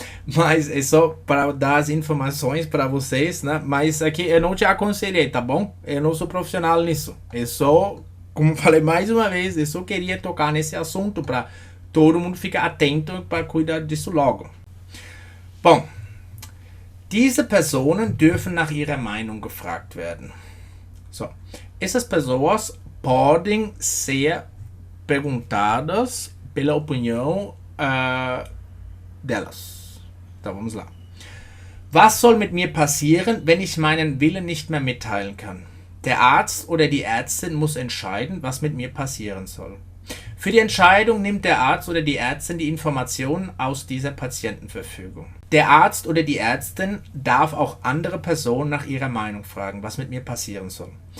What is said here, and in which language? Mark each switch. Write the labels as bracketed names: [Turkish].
[Portuguese] Mas é só para dar as informações para vocês, né? Mas aqui eu não te aconselhei, tá bom? Eu não sou profissional nisso. Eu só, como falei mais uma vez, eu só queria tocar nesse assunto para todo mundo ficar atento para cuidar disso logo. [German] Bom, diese Personen dürfen nach ihrer Meinung gefragt werden. So. [Portuguese] Essas pessoas podem ser perguntadas pela opinião delas. Então vamos lá. [German] Was soll mit mir passieren, wenn ich meinen Willen nicht mehr mitteilen kann? Der Arzt oder die Ärztin muss entscheiden, was mit mir passieren soll. Für die Entscheidung nimmt der Arzt oder die Ärztin die Informationen aus dieser Patientenverfügung. Der Arzt oder die Ärztin darf auch andere Personen nach ihrer Meinung fragen, was mit mir passieren soll.